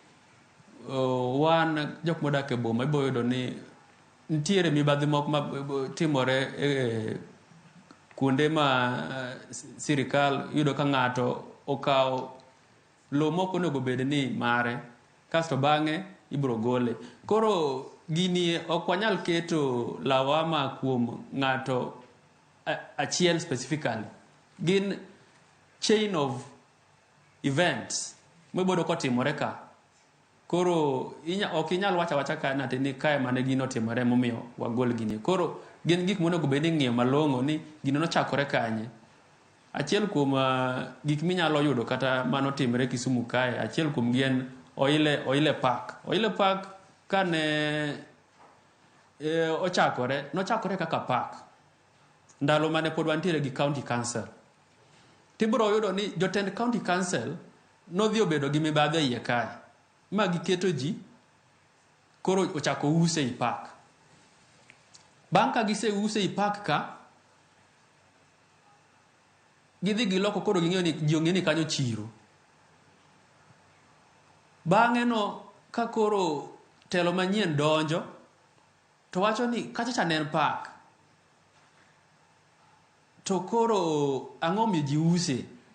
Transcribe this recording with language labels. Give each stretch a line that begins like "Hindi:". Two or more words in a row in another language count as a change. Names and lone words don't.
Luo (Kenya and Tanzania): wan jok modak e boma iboyudo ni ntiere mibadhi moko ma timore kuonde ma sirikal yudo ka ng'ato okawo lo moko onego bed ni mare kasto bang'e ibro gole. Koro gini ok wanyal keto lawama kuom ng'ato achiel specifically. Gin
English: chain of events
Luo (Kenya and Tanzania): mibodo kotimore ka. Koro ok inyal wacha ka nati ni kae mane gino timore momiyo wagol gini. Koro gin gik monego bed ni ng'iyo malong'o ni gino nochakore kanye. Achiel kuom gik minyalo yudo kata mano timore Kisumu kae achiel kuom gien Oile Park. Oile Park kane nochakore kaka park ndalo mane pod wantiere gi county council. Tibro yudo ni jotend county council nodhi obedo gi mibadhi iye kae ma giketo ji koro ochako use i park. Bang' ka gise use i park ka gidhi giloko koro ging'eyo ni ji ong'e ni kanyo chiro. Bang'e no ka koro telo manyien donjo to wacho ni kacha ne en park to koro ang'o miyo ji use.